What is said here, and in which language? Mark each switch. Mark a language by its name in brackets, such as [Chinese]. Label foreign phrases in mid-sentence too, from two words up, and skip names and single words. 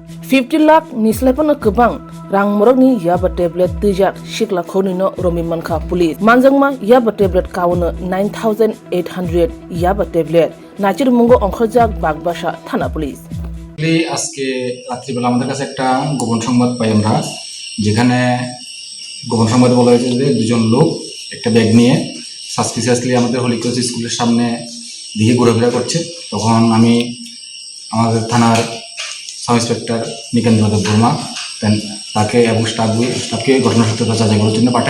[Bodo] 50 लाख निस्लायफोनो गोबां रां मरकनि याबा टेब्लेट तुजाक शिकला खौनिनो रमि मानखा पुलिस मानजोंमा याबा टेब्लेट कावनो 9800 याबा टेब्लेट नाचिर मुंगो अंखरजाक बागबासा थाना पुलिस। [Bangla] আজকে রাত্রিবেলা আমাদের কাছে একটা গোপন সংবাদ পাই আমরা, যেখানে গোপন সংবাদে বলা হয়েছে যে দুজন লোক একটা ব্যাগ নিয়ে সাসপিসিয়াসলি আমাদের হলিক্রস স্কুলের সামনে দিকে ঘোরাফেরা করছে। তখন আমি আমাদের থানার [English] sub inspector [Bangla] নিকেন্দ্র দেব বর্মা তাকে এবং স্টাফকে ঘটনাসূত্রটা যাচাই করার জন্য পাঠাই।